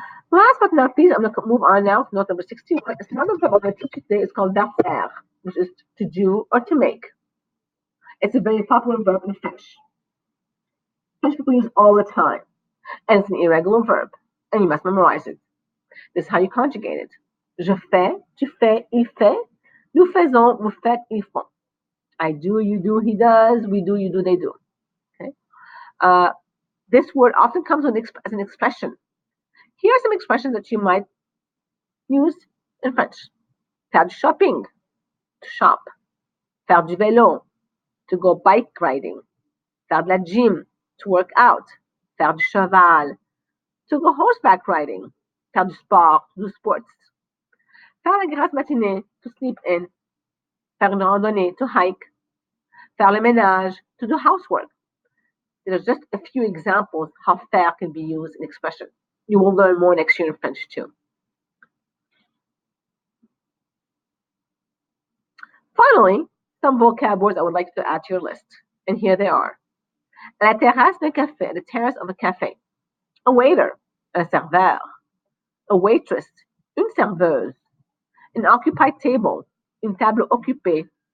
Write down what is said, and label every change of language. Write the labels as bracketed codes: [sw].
[en] Last but not least, I'm going to move on now to note number 61. It's another verb I'm going to teach you today. It's called faire, which is to do or to make. It's a very popular verb in French. French people use all the time. And it's an irregular verb. And you must memorize it. This is how you conjugate it. [fr] Je fais, tu fais, il fait. Nous faisons, vous faites, ils font. [en] I do, you do, he does. We do, you do, they do. Okay. This word often comes as an expression. Here are some expressions that you might use in French. [fr] Faire du shopping, [en] to shop. [fr] Faire du vélo, [en] to go bike riding. [fr] Faire de la gym, [en] to work out. [fr] Faire du cheval, [en] to go horseback riding. [fr] Faire du sport, [en] to do sports. [fr] Faire la grasse matinée, [en] to sleep in. [fr] Faire une randonnée, [en] to hike. [fr] Faire le ménage, [en] to do housework. There's just a few examples how faire can be used in expression. You will learn more next year in French too. Finally, some vocab words I would like to add to your list. And here they are. [fr] La terrasse d'un café, [en] the terrace of a cafe. A waiter, [fr] un serveur. [en] A waitress, [fr] une serveuse. [en] An occupied table, [fr] une table occupée.